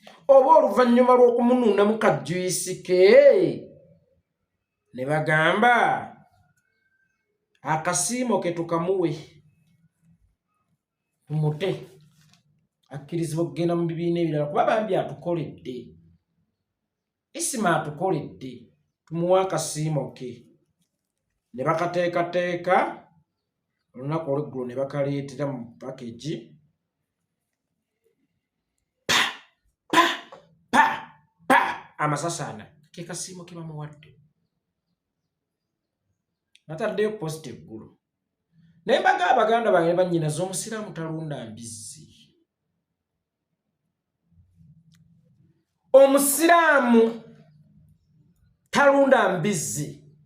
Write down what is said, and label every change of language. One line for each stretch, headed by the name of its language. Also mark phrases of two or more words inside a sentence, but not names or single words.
Ganda: Oba oluvannyuma lw'okumunuunamu kajuyisi ke, ne bagamba, "Akasiimo ke tukamuwe, tumute, akkirizibwa okugenda mu bibiina ebirala, kuba bambi atukoledde. Isima atukoledde, tumuwe akasiimo ke." Ne bakateekateeka, olunaku olw'eggulo ne bakaleetera mu package. Pa, pa, pa, pa, amasasaana. Ke kasiimo ke bamuwadde. Nataddeyo post eggulo. Naye mbagamba baganda bange ne bannyinaze, omusiraamu talunda mbizzi. Omusiraamu talunda mbizzi.